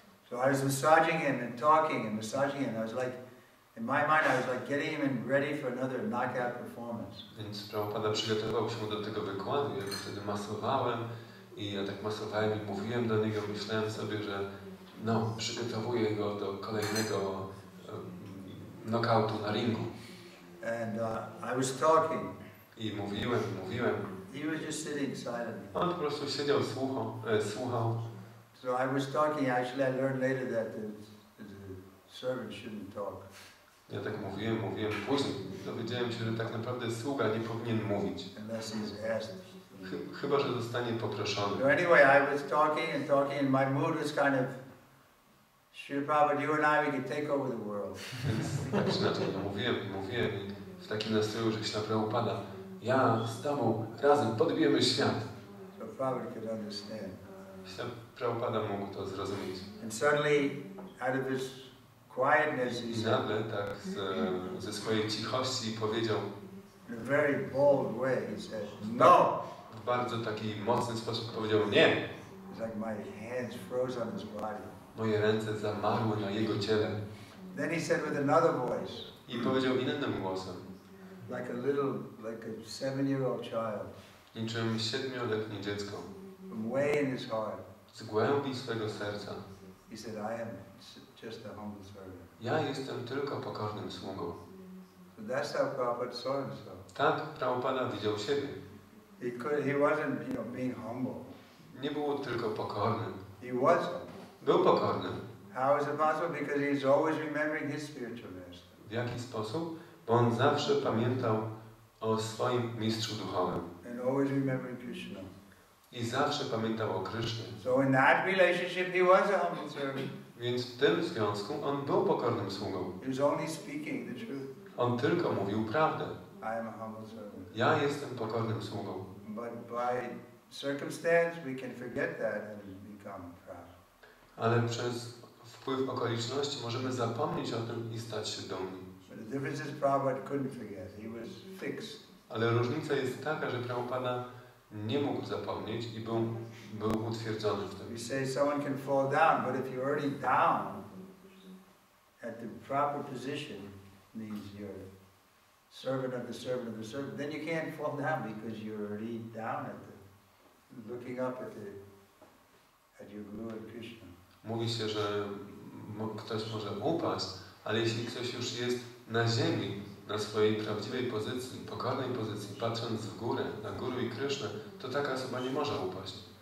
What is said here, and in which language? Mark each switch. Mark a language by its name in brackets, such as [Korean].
[English] So I was massaging him and talking and massaging him. I was like, in my mind, I was like getting him ready for another knockout performance. [Polish] Więc Prabhupada przygotował się do tego wykładu. Ja go wtedy masowałem i ja tak masowałem i mówiłem do niego. Myślałem sobie, że no, przygotowuję go do kolejnego knockoutu na ringu. [English] And I was talking. [Polish] I mówiłem. [English] He was just sitting silently. [Polish] On po prostu siedział, słuchał. [English] So I was talking. Actually, I learned later that the servant shouldn't talk. [Polish] Ja tak mówiłem. Później dowiedziałem się, że tak naprawdę sługa nie powinien mówić. [English] Unless he's asked. [Polish] Chyba że zostanie poproszony. [English] So anyway, I was talking, and my mood was kind of, Srila Prabhupada, you and I, we could take over the world. [Polish] Więc tak czy inaczej, mówiłem i w takim nastroju, że Śla Prabhupada, ja z Tobą razem podbijemy świat. [English] So Prabhupada could understand. [Polish] Śla Prabhupada mógł to zrozumieć. [English] And suddenly, out of his quietness, he [Polish] I [English] said, [Polish] nagle tak ze swojej cichości powiedział [English] in a very bold way, he said, "No!" [Polish] w bardzo taki mocny sposób powiedział nie. [English] It's like my hands froze on his body. [Polish] Moje ręce zamarły na jego ciele. [English] Then he said with another voice, [Polish] I powiedział innym głosem, [English] like a 7-year-old child, [Polish] niczym 7-letnie dziecko, [English] from way in his heart, [Polish] z głębi swego serca. [English] he said, "I am just a humble servant." [Polish] Ja jestem tylko pokornym sługą. [English] So that's how Prabhupada saw himself. [Polish] Tak Prabhupada widział siebie. [English] He wasn't, being humble. [Polish] Nie był tylko pokornym. [English] He was humble. [Polish] Był pokorny. [English] How is it possible? Because he's always remembering his spiritual master. [Polish] W jaki sposób? Bo on zawsze pamiętał o swoim mistrzu duchowym. [English] And always remembering Krishna. [Polish] I zawsze pamiętał o Krysznie. [English] So in that relationship he was a humble servant. [Polish] Więc w tym związku on był pokornym sługą. [English] He was only speaking the truth. [Polish] On tylko mówił prawdę. [English] I am a humble servant. [Polish] Ja jestem pokornym sługą. [English] But by circumstance we can forget that and become proud. [Polish] Ale przez wpływ okoliczności możemy zapomnieć o tym i stać się dumni. [English] But the difference is Prabhupada couldn't forget. He was fixed. [Polish] Ale różnica jest taka, że Prabhupada nie mógł zapomnieć i był utwierdzony w tym. [English] We say someone can fall down, but if you're already down at the proper position, means you're servant of the servant of the servant, then you can't fall down because you're already down at the, looking up at your Guru and Krishna. [Polish] Mówi się, że ktoś może upaść, ale jeśli ktoś już jest na ziemi, na swojej prawdziwej pozycji, pokornej pozycji, patrząc w górę, na Guru i Krysznę, to taka osoba nie może upaść.